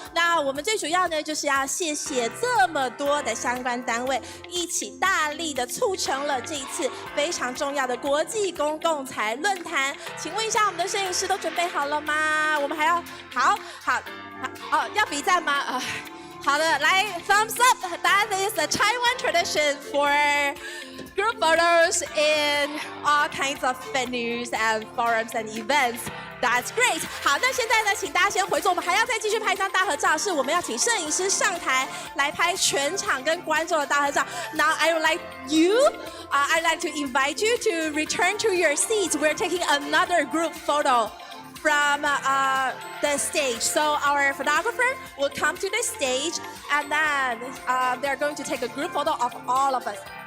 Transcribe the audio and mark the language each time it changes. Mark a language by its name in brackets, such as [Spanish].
[Chinese] 那我们最主要呢，就是要谢谢这么多的相关单位一起大力的促成了这一次非常重要的国际公共财论坛。请问一下，我们的摄影师都准备好了吗？我们还要好要比赞吗？好的，来 [English] thumbs up. That is a Taiwan tradition for group photos in all kinds of venues and forums and events. That's great. [Chinese] 好，那现在呢，请大家先回座，我们还要再继续拍一张大合照，是我们要请摄影师上台来拍全场跟观众的大合照。 [English] Now I would like I'd like to invite you to return to your seats. We're taking another group photo from the stage. So our photographer will come to the stage and then they're going to take a group photo of all of us.